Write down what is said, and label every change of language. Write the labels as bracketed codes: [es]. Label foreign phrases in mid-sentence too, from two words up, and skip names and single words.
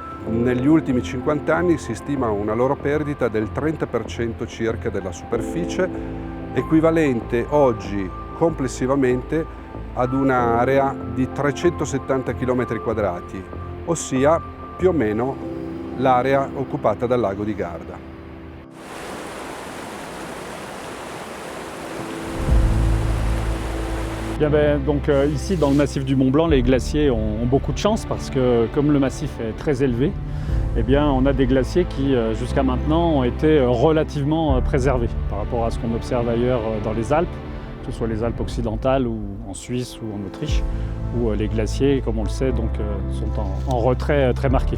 [it] Negli ultimi 50 anni si stima una loro perdita del 30% circa della superficie, equivalente oggi complessivamente ad un'area di 370 km², ossia più o meno l'area occupata dal lago di Garda. [fr] Ici, dans le massif du Mont Blanc, les glaciers ont beaucoup de chance parce que comme le massif est très élevé, eh bien, on a des glaciers qui, jusqu'à maintenant, ont été relativement préservés par rapport à ce qu'on observe ailleurs dans les Alpes, que ce soit les Alpes occidentales ou en Suisse ou en Autriche, où les glaciers, comme on le sait, sont en retrait très marqué.